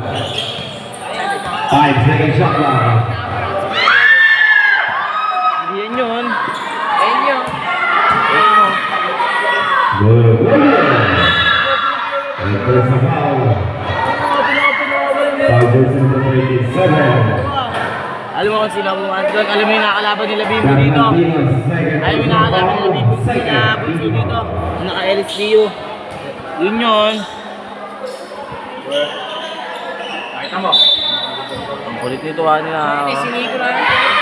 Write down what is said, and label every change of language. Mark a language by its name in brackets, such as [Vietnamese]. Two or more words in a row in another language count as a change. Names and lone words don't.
[English] 5 second shot lang. [Filipino] Yan yun. Yan yun. [English] Good. And there's a foul. Foul versus number 37. [Filipino] Alam mo kung sino ang bumandag. Alam mo yung nakakalaban nila Bimbo dito. Alam mo yung nakakalaban nila Bimbo dito. Naka-LSDU. Yun yun. Nakita mo. Ang kulit nito nila. Siniko na rin.